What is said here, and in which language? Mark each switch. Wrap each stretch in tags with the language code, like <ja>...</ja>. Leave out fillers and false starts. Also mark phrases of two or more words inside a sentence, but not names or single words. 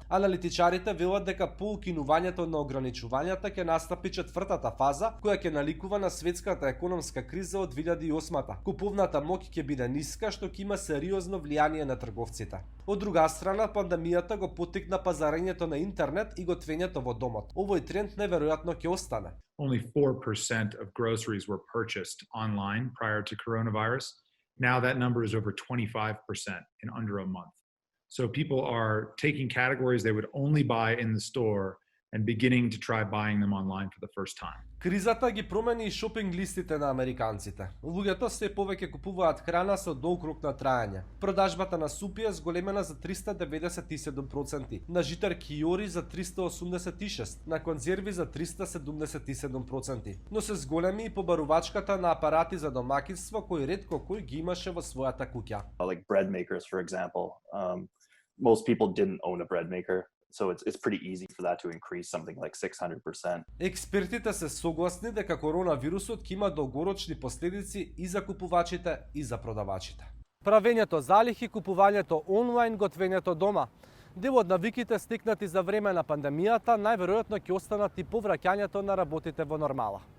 <mk>Аналитичарите велат дека по укинувањето на ограничувањата ќе настапи четвртата фаза, која ќе наликува на светската економска криза од 2008-та. Куповната моќ ќе биде ниска, што ќе има сериозно влијание на трговците. Од друга страна, пандемијата го поттикна пазарењето на интернет и готвењето во домот. Овој тренд неверојатно ќе остане.</mk> <en>Only 4% of groceries were purchased online prior to coronavirus. Now that number is over 25% in under a month. So people are taking categories they would only buy in the store and beginning to try buying them online for the first time.</en> <mk>Кризата ги промени и шопинг листите на американците. Луѓето се повеќе купуваат храна со долг рок на траење. Продажбата на супи е зголемена за 397%, на житар киори за 386%, на конзерви за 377%. Но се зголеми и побарувачката на апарати за домаќинство кои ретко кој ги имаше во својата куќа.</mk> <en>Like bread makers, for example. Most people didn't own a bread maker. So it's pretty easy for that to increase something like 600%.</en> <mk>Експертите се согласни дека коронавирусот ќе има долгорочни последици и за купувачите и за продавачите. Правењето залихи, купувањето онлайн, готвењето дома. Дел од навиките стекнати за време на пандемијата најверојатно ќе останат и повраќањето на работите во нормала.</mk>